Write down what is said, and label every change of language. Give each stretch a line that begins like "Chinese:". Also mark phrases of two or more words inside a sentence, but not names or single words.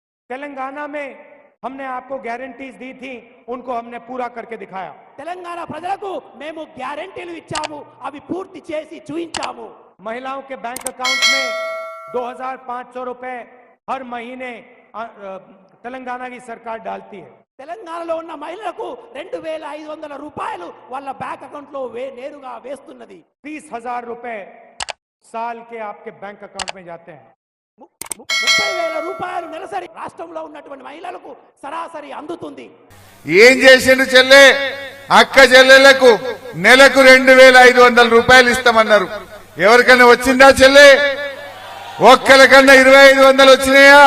Hindi: तेलंगाना में हमने आपको गारंटीज दी थी, उनको हमने पूरा करके दिखाया।
Telugu: తెలంగాణ ప్రజలకు మేము గ్యారెంటీలు ఇచ్చాము, అవి పూర్తి చేసి చూయించాము।
Hindi: महिलाओं के
English: bank account
Hindi: में 2500 रुपए हर महीने तेलंगाना की सरकार डालती है।
Telugu: తెలంగాణలో ఉన్న మహిళలకు 2500 రూపాయలు వాళ్ళ
English: bank account
Telugu: లో నేరుగా వేస్తున్నది।
Hindi: 30,000 रुपए साल के आपके
English: bank account
Hindi: में जाते हैं।
Telugu: 30,000 రూపాయలు నెలసరి రాష్ట్రంలో ఉన్నటువంటి మహిళలకు సరాసరి అందుతుంది। ఏం చేసిండు చెల్లె? అక్క చెల్లెలకు నెలకు 2500 రూపాయలు ఇస్తామన్నారు। ఎవరికన్నా వచ్చిందా చెల్లె? ఒక్కరికన్నా 2500 వచ్చినాయా?